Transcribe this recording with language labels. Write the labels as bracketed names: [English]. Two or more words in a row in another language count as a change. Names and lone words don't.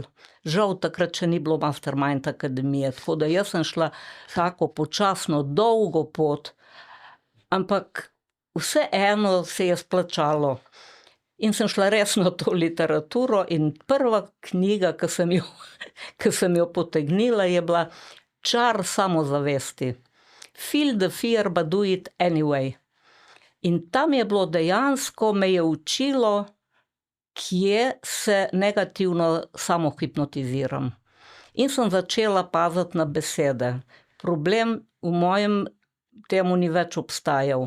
[Slovenian] Žal takrat še ni bilo Mastermind akademije, tako da jaz sem šla tako počasno, dolgo pot, ampak vseeno se je splačalo. In sem šla res na to literaturo in prva knjiga, ki sem jo potegnila, je bila Čar samozavesti. [English] Feel the fear, but do it anyway. [Slovenian] In tam je bilo dejansko, me je učilo, kje se negativno samohipnotiziram. In sem začela paziti na besede. Problem v mojem temu ni več obstajal.